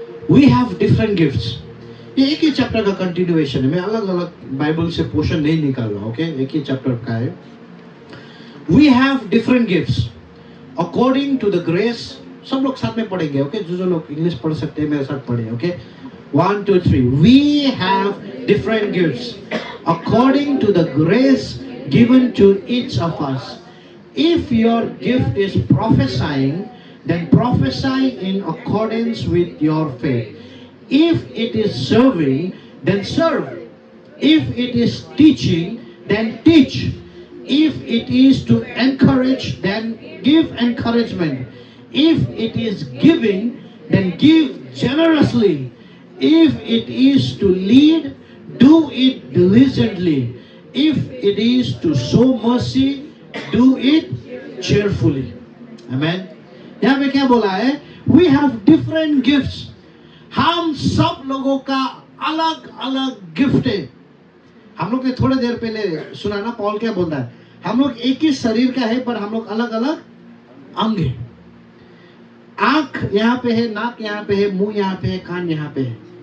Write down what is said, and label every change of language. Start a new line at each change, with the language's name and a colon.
English: We have different gifts.
Hindi: ये एक ही chapter का कंटिन्यूएशन है. मैं अलग अलग बाइबल से पोर्शन नहीं निकाल रहा. ओके, एक ही चैप्टर का है.
English: We have different gifts according to the grace.
Hindi: सब लोग साथ में पढ़ेंगे. ओके, जो लोग इंग्लिश पढ़ सकते हैं मेरे साथ पढ़े. Okay, 1 2 3.
English: We have different gifts according to the grace given to each of us. If your gift is prophesying, then prophesy in accordance with your faith. If it is serving, then serve. If it is teaching, then teach. If it is to encourage, then give encouragement. If it is giving, then give generously. If it is to lead, do it diligently. If it is to show mercy, do it cheerfully.
Hindi: Amen. यहाँ पे क्या बोला है?
English: We have different gifts.
Hindi: हम सब लोगों का अलग अलग गिफ्ट है. हम लोग ने थोड़े देर पहले सुना ना, पॉल क्या बोलता है? हम लोग एक ही शरीर का है, पर हम लोग अलग अलग अंग है. आंख यहाँ पे है, नाक यहाँ पे है, मुंह यहाँ पे है, कान यहाँ पे है.